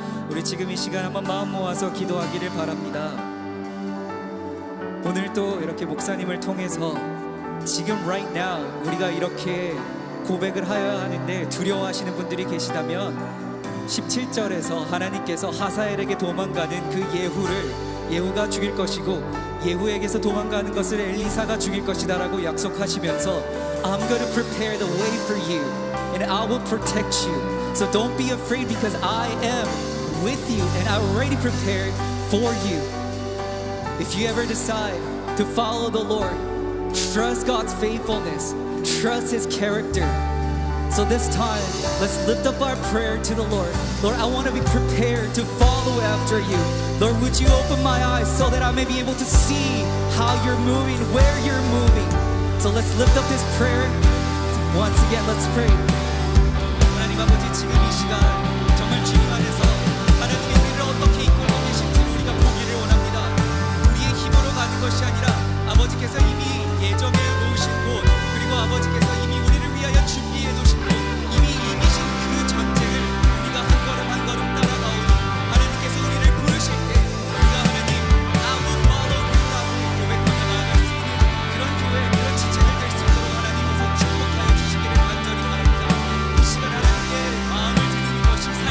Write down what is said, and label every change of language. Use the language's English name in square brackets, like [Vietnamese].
[Korean] 우리 지금 이 시간 한번 마음 모아서 기도하기를 바랍니다. 오늘 또 이렇게 목사님을 통해서 지금 [English] right now [Korean] 우리가 이렇게 고백을 하여야 하는데 두려워하시는 분들이 계시다면 17절에서 하나님께서 하사엘에게 도망가는 그 예후가 죽일 것이고 예후에게서 도망가는 것을 엘리사가 죽일 것이다 라고 약속하시면서 [English] I'm going to prepare the way for you and I will protect you. So don't be afraid because I am with you and I already prepared for you. If you ever decide to follow the Lord, trust God's faithfulness, trust His character. So this time, let's lift up our prayer to the Lord. Lord, I want to be prepared to follow after you. Lord, would you open my eyes so that I may be able to see how you're moving, where you're moving. So let's lift up this prayer. Once again, let's pray. [Korean] 하나님 아버지, 지금 이 시간 정말 주님 안에서 하나님의 우리를 어떻게 이끌고 계신지를 우리가 보기를 원합니다. 우리의 힘으로 가는 것이 아니라 아버지께서 이미 예정해 놓으신 곳, 그리고 아버지께서 이미 우리를 위하여 준비해 놓으신 곳, 이미 이미신 그 전쟁을 우리가 한 걸음 한 걸음 따라가오니 하나님께서 우리를 부르실 때 우리가 하나님 [English] I will follow you [Korean] 라고 고백하며 나아갈 수 있는 그런 교회, 그런 지체들 될 수 있도록 하나님께서 축복하여 주시기를 간절히 바랍니다. 이 시간 하나님께 마음을 드리는 것이